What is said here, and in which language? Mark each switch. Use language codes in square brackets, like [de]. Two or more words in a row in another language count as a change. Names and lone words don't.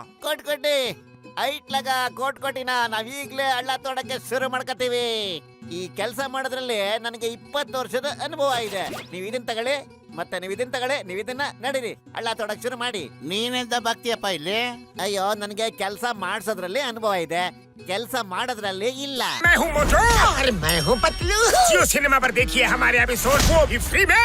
[kn] ಕೊಟ್ಟಿ ಐಟ್ಲಾಗ ಕೋಟಿನ ನಾವೀಗ್ಲೇ ಹಳ್ಳ ತೋಡಕ್ಕೆ ಶುರು ಮಾಡ್ಕೋತೀವಿ. ಈ ಕೆಲಸ ಮಾಡೋದ್ರಲ್ಲಿ ನನಗೆ 20 ವರ್ಷದ ಅನುಭವ ಇದೆ. ನೀವು ಇದನ್ನ ತಗೊಳ್ಳಿ, ಮತ್ತೆ ನೀವು ಇದನ್ನ ತಗೊಳ್ಳಿ, ನೀವು ಇದನ್ನ ನಡೀರಿ, ಹಳ್ಳ ತೋಡಕ್ ಶುರು ಮಾಡಿ. ನೀನೆಂತ ಬಾಕ್ತಿಯಪ್ಪ ಇಲ್ಲಿ? ಅಯ್ಯೋ, ನನಗೆ ಕೆಲಸ ಮಾಡ್ಸೋದ್ರಲ್ಲಿ ಅನುಭವ ಇದೆ, ಕೆಲಸ ಮಾಡೋದ್ರಲ್ಲಿ ಇಲ್ಲ. [hi] मैं हूँ मोटू और मैं हूँ पतलू। जियो सिनेमा पर देखिए हमारे एपिसोड, वो भी फ्री में।